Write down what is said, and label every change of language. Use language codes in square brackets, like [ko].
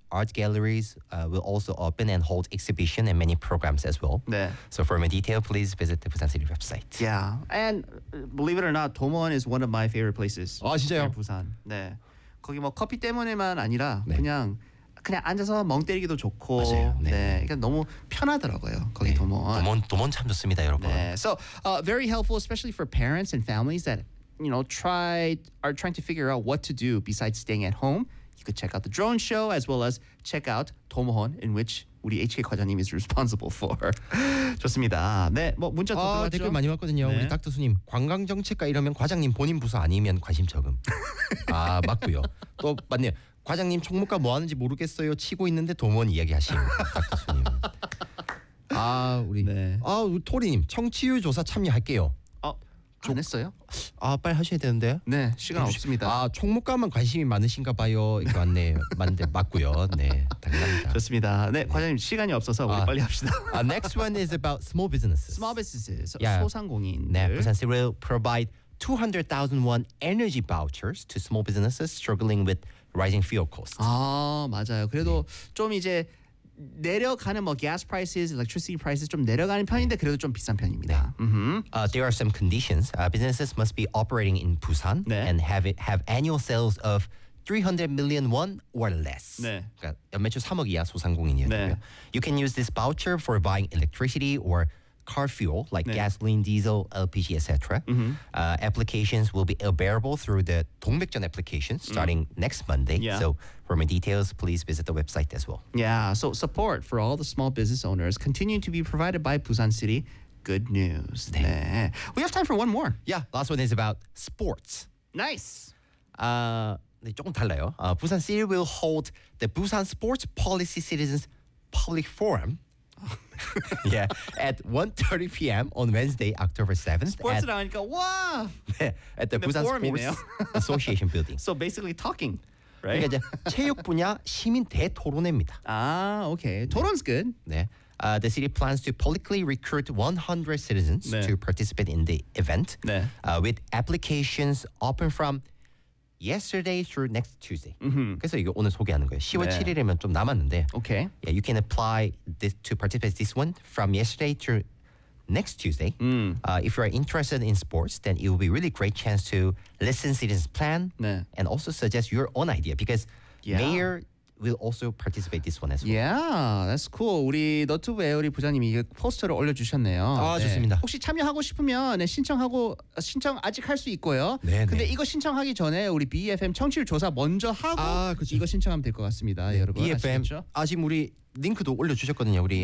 [en] Art galleries will also open and hold exhibition and many programs as well. [ko] 네. [en] So for more detail, please visit the Busan City website. Yeah, and believe it or not, Domwon is one of my favorite places. [ko] 아 진짜요? Busan. 네. 거기 뭐 커피 때문에만 아니라 네. 그냥 앉아서 멍 때리기도 좋고. 맞아요. 네. 네. 그러니까 너무 편하더라고요. 거기 네. 도몬. 도몬 참 좋습니다, 여러분. 네. [en] So very helpful, especially for parents and families that you know are trying to figure out what to do besides staying at home. You could check out the drone show as well as check out 도모헌 in which [ko] 우리 HK 과장님 [en] is responsible for. [ko] 좋습니다. 네, 뭐 문자 또 들어왔죠? 댓글 많이 왔거든요. 네. 우리 닥터수님 관광정책과 이러면 과장님 본인 부서 아니면 관심 적음. 아 맞고요. 또 맞네요. 과장님 총무과 뭐 하는지 모르겠어요. 치고 있는데 도모헌 이야기하신 닥터수님. 아 우리 네. 아 우리 토리님 청취율 조사 참여할게요. 안 했어요? 아 빨리 하셔야 되는데. 네 시간 없습니다. 아 총무과만 관심이 많으신가 봐요. 이거 맞네 맞는데 맞고요. 네 당연합니다. 좋습니다. 네, 네 과장님 시간이 없어서 우리 빨리 합시다. 아 [en] next one is about small businesses. Small businesses. Yeah. [ko] 소상공인들. 네, [en] Busan City will provide 200,000 won energy vouchers to small businesses struggling with rising fuel costs. [ko] 아 맞아요. 그래도 네. 좀 이제 내려가는 뭐 [en] gas prices, electricity prices [ko] 좀 내려가는 편인데 그래도 좀 비싼 편입니다. [en] 네. There are some conditions. Businesses must be operating in Busan [ko] 네. [en] and have annual sales of 300 million won or less. [ko] 네. 그러니까 매출 3억 이하 소상공인이었고요. 네. [en] You can use this voucher for buying electricity or car fuel like [ko] 네. [en] gasoline, diesel, LPG, etc. Applications will be available through the 동백전 application starting next Monday. Yeah. So for more details, please visit the website as well. Yeah, so support for all the small business owners continuing to be provided by Busan City. Good news. [ko] 네. 네. [en] We have time for one more. Yeah, last one is about sports. Nice. [ko] 네, 조금 달라요. [en] Busan City will hold the Busan Sports Policy Citizens Public Forum yeah, at 1:30 p.m. on Wednesday, October 7th. [ko] Sports 나오니까 와! [en] 네, at the Busan Sports Association building. So basically talking, right? [ko] 그러니까 체육 분야 시민 대토론회입니다. [en] 아, okay. 토론's good. [ko] 네. [en] The city plans to publicly recruit 100 citizens [ko] 네. [en] to participate in the event [ko] 네. [en] With applications open from yesterday through next Tuesday. Mm-hmm. [ko] 그래서 이거 오늘 소개하는 거예요. 10월 네. 7일이면 좀 남았는데. [en] Okay. Yeah, you can apply this to participate this one from yesterday through next Tuesday. Mm. If you are interested in sports, then it will be really great chance to listen citizens' plan [ko] 네. [en] and also suggest your own idea because yeah. mayor will also participate this one as well. Yeah, that's cool. [ko] 우리 너튜브에 우리 부장님이 포스터를 올려주셨네요. 아 네. 좋습니다. 혹시 참여하고 싶으면 신청 아직 할 수 있고요. 네. 근데 이거 신청하기 전에 우리 BFM 청취율 조사 먼저 하고 아, 그렇죠. 이거 신청하면 될 것 같습니다, 네, 여러분. BFM 아시겠죠? 아직 우리 링크도 올려주셨거든요, 우리